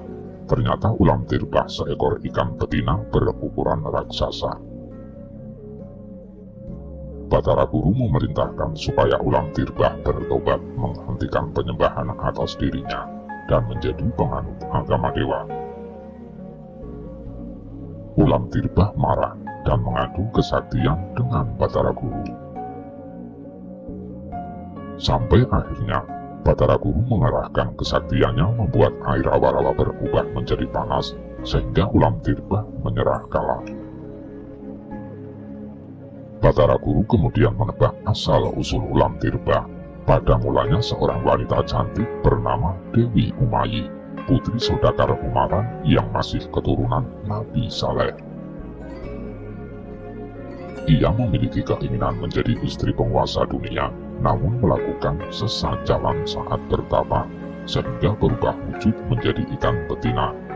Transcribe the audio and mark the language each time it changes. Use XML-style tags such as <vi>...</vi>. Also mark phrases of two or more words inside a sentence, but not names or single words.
<id>Ternyata Ulam Tirta seekor ikan betina berukuran raksasa. Batara Guru memerintahkan supaya Ulam Tirta bertobat, menghentikan penyembahan atas dirinya, dan menjadi penganut agama dewa. Ulam Tirta marah dan mengadu kesaktian dengan Batara Guru. Sampai akhirnya, Batara Guru mengerahkan kesaktiannya membuat air rawa-rawa berubah menjadi panas, sehingga Ulam Tirta menyerah kalah. Batara Guru kemudian menebak asal-usul Ulam Tirta. Pada mulanya seorang wanita cantik bernama Dewi Umayyi, putri saudagar Umaran yang masih keturunan Nabi Saleh. Ia memiliki keinginan menjadi istri penguasa dunia, namun melakukan sesat jalan saat bertapa, sehingga berubah wujud menjadi ikan betina.</id>